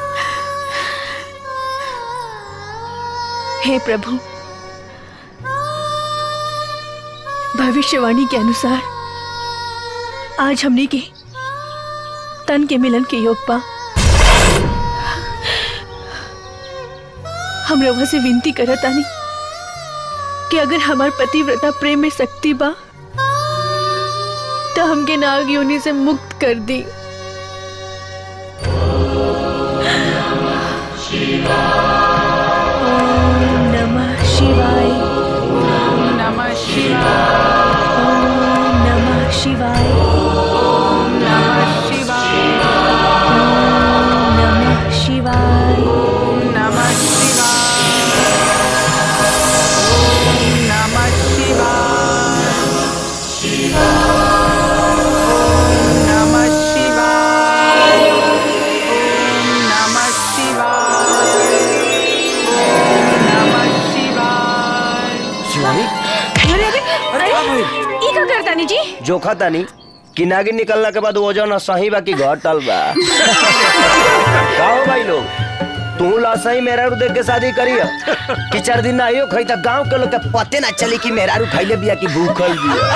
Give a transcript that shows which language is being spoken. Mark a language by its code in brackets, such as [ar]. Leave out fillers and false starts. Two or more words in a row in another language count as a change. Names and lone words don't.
[bho] हे प्रभु, भविष्यवाणी के अनुसार आज हमने के तन के मिलन के योग पा। हम रवा से विनती करत आनी कि अगर हमार पतिव्रता प्रेम में शक्ति बा तो हमके नाग योनि से मुक्त कर दी। [sa] ओम नमः शिवाय। ओम नमः शिवाय। ओम नमः शिवाय। ओम नमः शिवाय। ओम नमः शिवाय। ओम नमः शिवाय। ओम नमः शिवाय। ओम नमः शिवाय। ओम नमः शिवाय। ओम नमः शिवाय। [bho] शिवानी, अरे ई का करता नी जी? जोखा तानी कि नागिन निकलने के बाद वजन सही बा कि घटल बा। गाओ भाई लोग, तू लासही मेहरारू देख के शादी करी कि 4 दिन ना आइयो खई त गांव के लोग के पते ना चली कि मेहरारू खइले बिया कि भूखल बिया।